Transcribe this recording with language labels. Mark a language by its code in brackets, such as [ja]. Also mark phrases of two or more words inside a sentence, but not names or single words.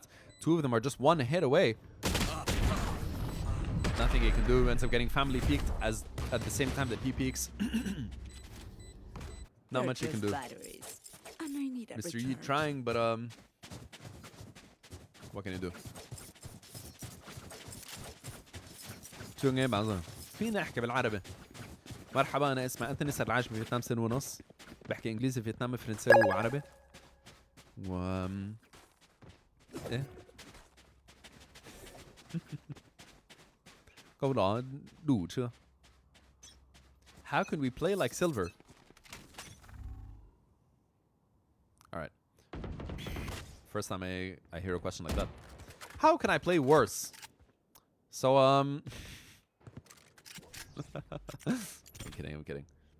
[en] 2 of them are just 1 hit away. Nothing he can do. Ends up getting family peeked as at the same time that he peeks. Not much he can do. Mr. Yi trying, but what can you do? [ar] شو نجيب عظيم فينا نحكي بالعربي. مرحبا انا اسمي انتوني صار عايش بفيتنام 2 سنين ونص. بحكي انجليزي فيتنامي فرنساوي وعربي. [vi] ايه câu đó đủ chưa? [en] How can we play like Silver? All right. First time I hear a question like that. How can I play worse? So I'm kidding. I'm kidding.